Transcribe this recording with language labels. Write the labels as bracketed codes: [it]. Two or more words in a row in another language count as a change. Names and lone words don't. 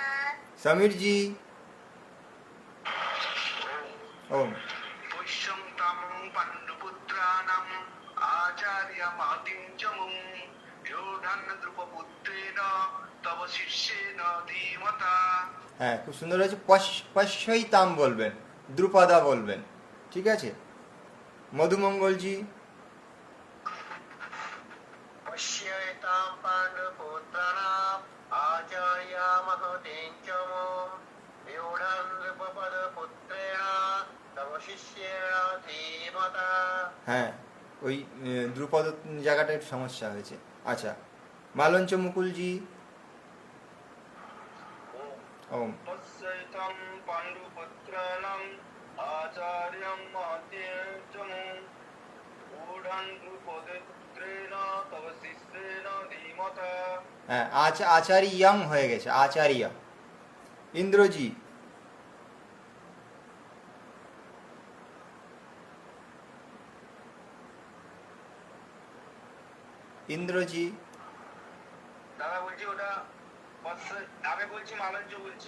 [bn] সমীর জি ওম [sa] पुष्यं तं पाण्डुपुत्राणाम् आचार्यमहतिं च व्यूढं द्रुपदपुत्रेण तव शिष्येन धीमता। [bn] হ্যাঁ খুব সুন্দর হয়েছে পশ্যইতাম বলবেন দ্রুপদা বলবেন ঠিক আছে মধুমঙ্গলজি [sa] पश्यैतां पाण्डुपुत्राणाम् आचार्यमहतिं च व्यूढं द्रुपदपुत्रेण तव शिष्येन धीमता। [bn] হ্যাঁ ওই দ্রুপদ জায়গাটা একটু সমস্যা হয়েছে আচ্ছা মালঞ্চ মুকুলজি ওম [sa] पश्यैतां पाण्डुपुत्राणाम् आचार्यमहतिं च व्यूढं द्रुपदपुत्रेण तव शिष्येन धीमता। [bn] হ্যাঁ আচার্যং হয়ে গেছে আচার্য ইন্দ্রজি ইন্দ্রজি দাদা বলছি ওটা আমি বলছি মালঞ্চ বলছি